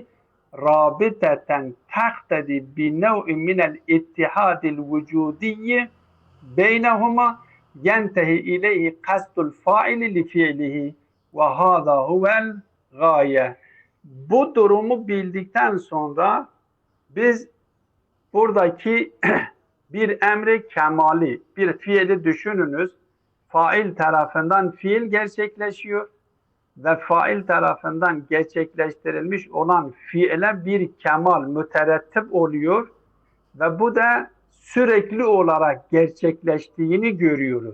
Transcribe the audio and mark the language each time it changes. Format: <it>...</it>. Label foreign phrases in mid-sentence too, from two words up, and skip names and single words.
<ar>رابطة تقتضي بنوع من الاتحاد الوجودي بينهما ينتهي إليه قصد الفاعل لفعله وهذا هو الغاية.</ar> <tr>Bu durumu bildikten sonra biz buradaki bir emri kemali, bir fiili düşününüz. Fail tarafından fiil gerçekleşiyor ve fail tarafından gerçekleştirilmiş olan fiile bir kemal müterettip oluyor ve bu da sürekli olarak gerçekleştiğini görüyoruz.</tr>